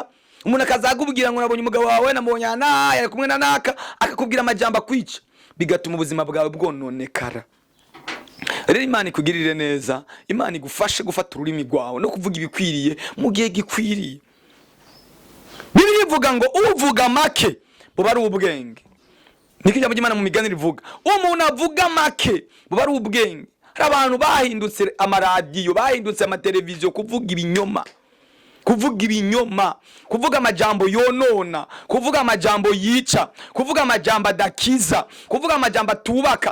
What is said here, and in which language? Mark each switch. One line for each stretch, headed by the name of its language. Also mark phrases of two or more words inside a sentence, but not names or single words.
Rundi: Umuntu akazagubwira ngo nabonye umugabo wawe namubonye yari kumwe na naka, akakubwira amajambo akwica, bigatuma ubuzima bwawe bwononekara. Rero Imana ikugirire neza, Imana igufashe gufata ururimi rwawe no kuvuga ibikwiriye mu gihe gikwiriye. Bibiliya ivuga ngo uvuga make buba ari ubwenge. Niko ijambo ry'Imana mu migani rivuga. Umuntu avuga make buba ari ubwenge. Hari abantu bahindutse amaradiyo, bahindutse amateleviziyo kuvuga ibinyoma. Kuvuga amajambo yonona, kuvuga amajambo yica, kuvuga amajambo adakiza, kuvuga amajambo atubaka.